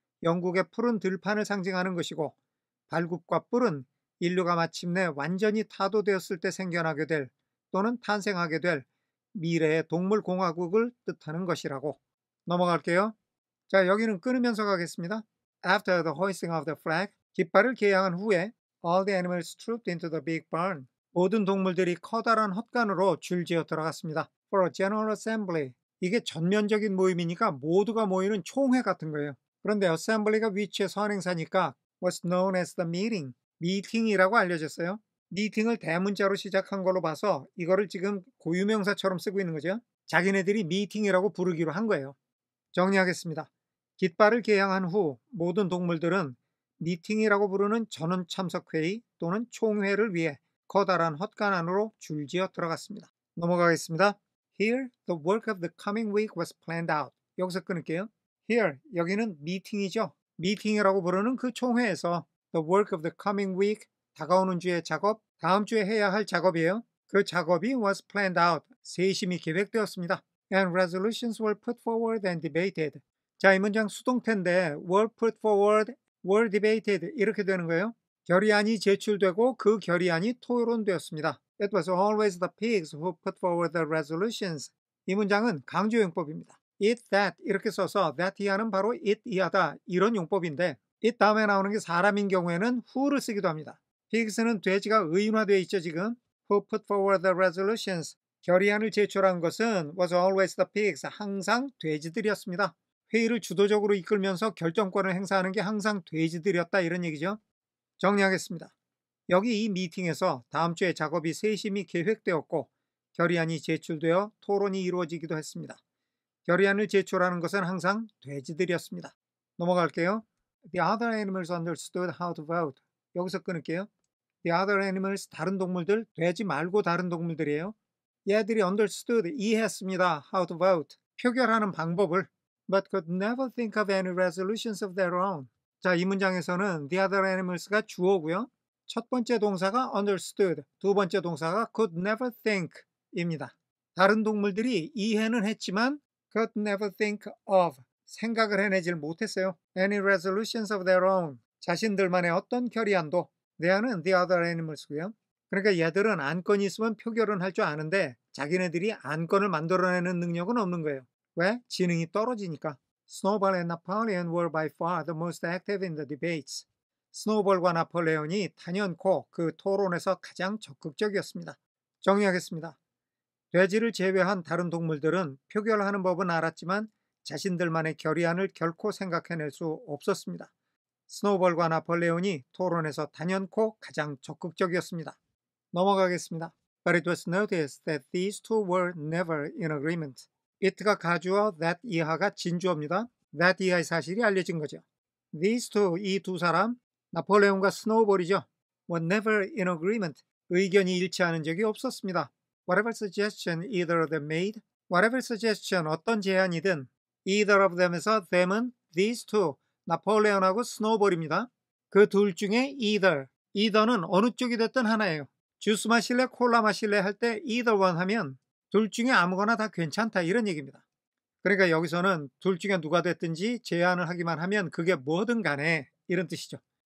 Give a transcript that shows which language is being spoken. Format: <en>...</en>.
<ko>영국의 푸른 들판을 상징하는 것이고, 발굽과 뿔은 인류가 마침내 완전히 타도되었을 때 생겨나게 될 또는 탄생하게 될 미래의 동물공화국을 뜻하는 것이라고. 넘어갈게요. 자, 여기는 끊으면서 가겠습니다.</ko> <en>After the hoisting of the flag,</en> <ko>깃발을 개양한 후에</ko> <en>all the animals trooped into the big barn.</en> <ko>모든 동물들이 커다란 헛간으로 줄지어 들어갔습니다.</ko> <en>For a general assembly.</en> <ko>이게 전면적인 모임이니까 모두가 모이는 총회 같은 거예요.</ko> <en>그런데 assembly가</en> <ko>위치의 선행사니까</ko> <en>was known as the meeting.</en> <ko>미팅이라고 알려졌어요. 미팅을 대문자로 시작한 걸로 봐서 이거를 지금 고유명사처럼 쓰고 있는 거죠. 자기네들이 미팅이라고 부르기로 한 거예요. 정리하겠습니다. 깃발을 개양한 후 모든 동물들은 미팅이라고 부르는 전원 참석회의 또는 총회를 위해 커다란 헛간 안으로 줄지어 들어갔습니다. 넘어가겠습니다.</ko> <en>Here, the work of the coming week was planned out.</en> <ko>여기서 끊을게요. Here, 여기는 미팅이죠. 미팅이라고 부르는 그 총회에서</ko> <en>the work of the coming week,</en> <ko>다가오는 주의 작업, 다음 주에 해야 할 작업이에요. 그 작업이</ko> <en>was planned out,</en> <ko>세심히 계획되었습니다.</ko> <en>And resolutions were put forward and debated.</en> <ko>자, 이 문장 수동태인데 were put forward, were debated 이렇게 되는 거예요. 결의안이 제출되고 그 결의안이 토론되었습니다.</ko> <en>It was always the pigs who put forward the resolutions.</en> <ko>이 문장은 강조 용법입니다. it, that 이렇게 써서 that 이하는 바로 it 이하다 이런 용법인데 it 다음에 나오는 게 사람인 경우에는 who를 쓰기도 합니다. pigs는 돼지가 의인화되어 있죠 지금.</ko> <en>Who put forward the resolutions.</en> <ko>결의안을 제출한 것은</ko> <en>was always the pigs.</en> <ko>항상 돼지들이었습니다. 회의를 주도적으로 이끌면서 결정권을 행사하는 게 항상 돼지들이었다 이런 얘기죠. 정리하겠습니다. 여기 이 미팅에서 다음 주에 작업이 세심히 계획되었고 결의안이 제출되어 토론이 이루어지기도 했습니다. 결의안을 제출하는 것은 항상 돼지들이었습니다. 넘어갈게요.</ko> <en>The other animals understood how to vote.</en> <ko>여기서 끊을게요.</ko> <en>The other animals,</en> <ko>다른 동물들, 돼지 말고 다른 동물들이에요. 얘들이 understood, 이해했습니다.</ko> <en>How to vote.</en> <ko>표결하는 방법을.</ko> <en>But could never think of any resolutions of their own.</en> <ko>자, 이 문장에서는 the other animals가 주어고요. 첫 번째 동사가 understood, 두 번째 동사가 could never think 입니다. 다른 동물들이 이해는 했지만 could never think of, 생각을 해내질 못했어요.</ko> <en>Any resolutions of their own,</en> <ko>자신들만의 어떤 결의안도. there는 the other animals고요. 그러니까 얘들은 안건이 있으면 표결은 할 줄 아는데 자기네들이 안건을 만들어내는 능력은 없는 거예요. 왜? 지능이 떨어지니까.</ko> <en>Snowball and Napoleon were by far the most active in the debates.</en> <ko>스노우볼과 나폴레온이 단연코 그 토론에서 가장 적극적이었습니다. 정리하겠습니다. 돼지를 제외한 다른 동물들은 표결하는 법은 알았지만 자신들만의 결의안을 결코 생각해낼 수 없었습니다. 스노우볼과 나폴레온이 토론에서 단연코 가장 적극적이었습니다. 넘어가겠습니다.</ko> <en>But it was noticed that these two were never in agreement.</en> <ko>it가 가주어, that 이하가 진주어입니다. that 이하의 사실이 알려진 거죠. These two, 이 두 사람, 나폴레온과 스노우볼이죠.</ko> <en>were never in agreement.</en> <ko>의견이 일치하는 적이 없었습니다.</ko> <en>Whatever suggestion either of them made, whatever suggestion,</en> <ko>어떤 제안이든</ko> <en>either of them에서 them은 these two,</en> <ko>나폴레온하고 스노우볼입니다. 그 둘 중에 either는 어느 쪽이 됐든 하나예요. 주스 마실래, 콜라 마실래 할 때</ko> <en>either one</en> <ko>하면 둘 중에 아무거나 다 괜찮다 이런 얘기입니다. 그러니까 여기서는 둘 중에 누가 됐든지 제안을 하기만 하면 그게 뭐든 간에 이런 뜻이죠.</ko>